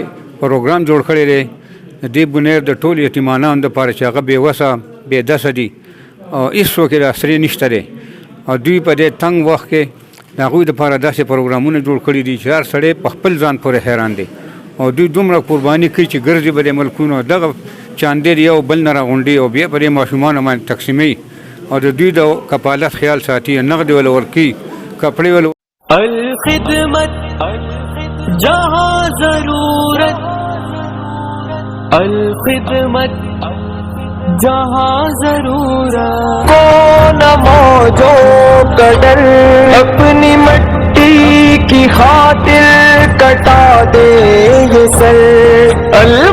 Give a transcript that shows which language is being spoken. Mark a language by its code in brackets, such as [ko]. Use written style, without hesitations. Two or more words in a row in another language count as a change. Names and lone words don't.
[ps] پروګرام جوړ کړی دی د دې بونیر د ټول یتیمانانو دپاره چې هغه بېوسه بېدسه دي او هېڅوک یې لاسرې نشته دی او دوی په دې تنګ وخت کې د هغوی دپاره داسې پروګرامونه جوړ کړي دي چې هر سړی په خپل ځان پورې حیران دی او دوی دومره قرباني کوي چې ګرځي به د ملکونو دغه چاندې یو بل نه راغونډي او بیا په دې ماشومانو باندې تقسیموي او د دوی د کفالت خیال ساتي، نغد ول ورکي، کپڑے ول. [ur] الخدمت جہاں ضرورت، الخدمت جہاں ضرورت، کون موجو قدر اپنی مٹی کی خاطر کٹا دے یہ سر.